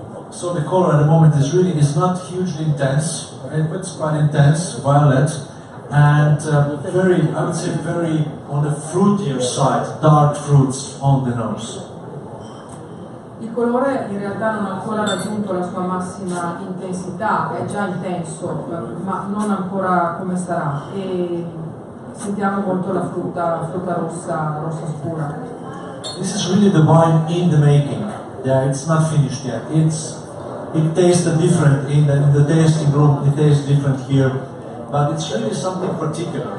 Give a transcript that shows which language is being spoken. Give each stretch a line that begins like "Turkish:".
English: So the color at the moment is not hugely intense, it's quite intense, violet, and very, I would say, very on the fruitier side, dark fruits on the nose.
Italian: Il colore in realtà non ha ancora raggiunto la sua massima intensità, è già intenso, ma non ancora come sarà. E sentiamo molto la frutta rossa scura.
English: This is really the wine in the making. Yeah, it's not finished yet. It tastes different in the tasting room. It tastes different here, but it's really something particular.